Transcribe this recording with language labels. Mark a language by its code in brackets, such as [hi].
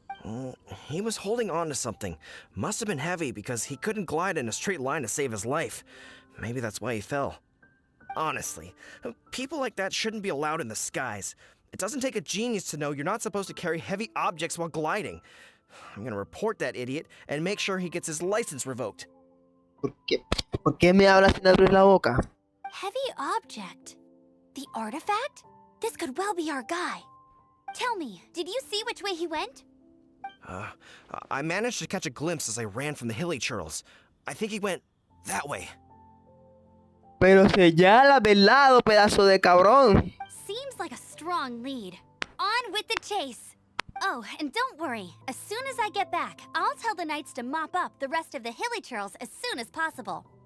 [en] Oh, he was holding on to something. Must have been heavy because he couldn't glide in a straight line to save his life. Maybe that's why he fell. Honestly, people like that shouldn't be allowed in the skies. It doesn't take a genius to know you're not supposed to carry heavy objects while gliding. I'm gonna report that idiot and make sure he gets his license revoked. [es] ¿Por qué me hablas sin abrir la boca? [en] Heavy object? The artifact? This could well be our guy. Tell me, did you see which way he went? I managed to catch a glimpse as I ran from the hilly churls. I think he went that way. [es] Pero señala del lado, pedazo de cabrón. [en] Seems like a strong lead. On with the chase. Oh, and don't worry. As soon as I get back, I'll tell the knights to mop up the rest of the hilly churls as soon as possible.